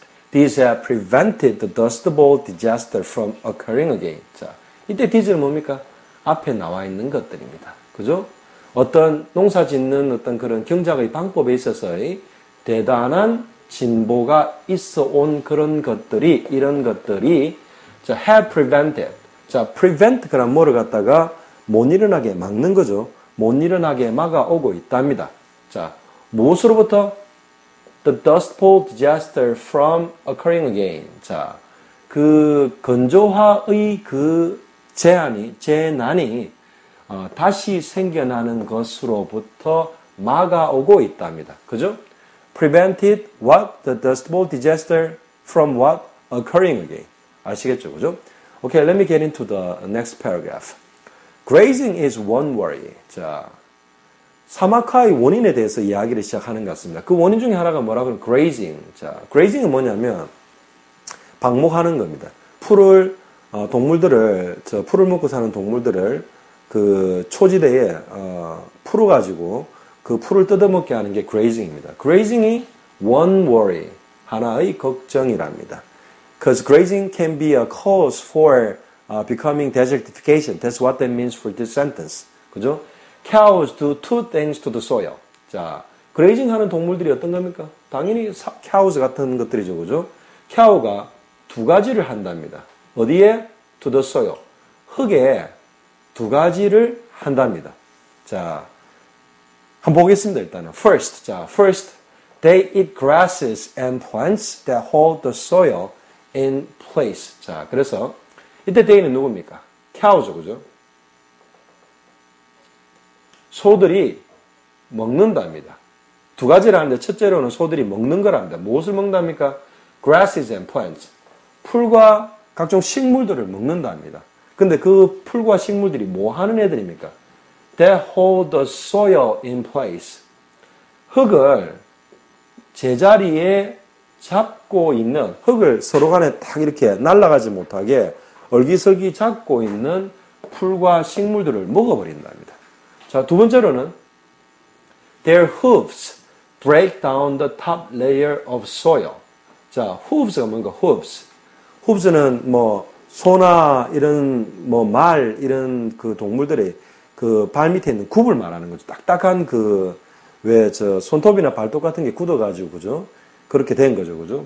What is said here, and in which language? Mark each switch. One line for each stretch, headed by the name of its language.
English: These have prevented the Dust Bowl disaster from occurring again.
Korean: 자, 이때 these는 뭡니까? 앞에 나와 있는 것들입니다. 그죠? 어떤 농사 짓는 어떤 그런 경작의 방법에 있어서의 대단한 진보가 있어 온 그런 것들이, 이런 것들이, 자, have prevented. 자, prevent, 그런 뭐를 갖다가 못 일어나게 막는 거죠. 못 일어나게 막아오고 있답니다. 자, 무엇으로부터?
English: The Dust Bowl disaster from occurring again.
Korean: 자, 그 건조화의 그 재난이 다시 생겨나는 것으로부터 막아오고 있답니다. 그죠?
English: Prevented what? The Dust Bowl disaster from what? Occurring again.
Korean: 아시겠죠? 그죠?
English: Okay, let me get into the next paragraph. Grazing is one worry.
Korean: 자, 사막화의 원인에 대해서 이야기를 시작하는 것 같습니다. 그 원인 중에 하나가 뭐라고 하면 grazing. 자, grazing은 뭐냐면 방목하는 겁니다. 동물들을 풀을 먹고 사는 동물들을 그 초지대에 풀어가지고 그 풀을 뜯어먹게 하는 게 grazing입니다. grazing이
English: one worry,
Korean: 하나의 걱정이랍니다.
English: Because grazing can be a cause for becoming desertification. That's what that means for this sentence.
Korean: 그죠?
English: Cows do two things to the soil.
Korean: 자, grazing 하는 동물들이 어떤 겁니까? 당연히 cows 같은 것들이죠. 그죠? cow가 두 가지를 한답니다. 어디에?
English: To the soil.
Korean: 흙에 두 가지를 한답니다. 자, 한번 보겠습니다. 일단은.
English: First, they eat grasses and plants that hold the soil in place.
Korean: 자, 그래서 이때 they는 누굽니까? cow죠, 그죠? 소들이 먹는답니다. 두 가지를 하는데 첫째로는 소들이 먹는 거랍니다. 무엇을 먹는답니까?
English: Grasses and plants.
Korean: 풀과 각종 식물들을 먹는답니다. 근데 그 풀과 식물들이 뭐 하는 애들입니까?
English: They hold the soil in place.
Korean: 흙을 제자리에 잡고 있는, 흙을 서로 간에 딱 이렇게 날아가지 못하게 얼기설기 잡고 있는 풀과 식물들을 먹어버린답니다.
English: 자,
Korean: 두 번째로는
English: their hooves break down the top layer of soil.
Korean: 자, hooves가 뭔가 hooves. hooves는 뭐 소나 이런 뭐 말 이런 그 동물들의 그 발 밑에 있는 굽을 말하는 거죠. 딱딱한 그 왜 저 손톱이나 발톱 같은 게 굳어가지고 그죠? 그렇게 된 거죠, 그죠?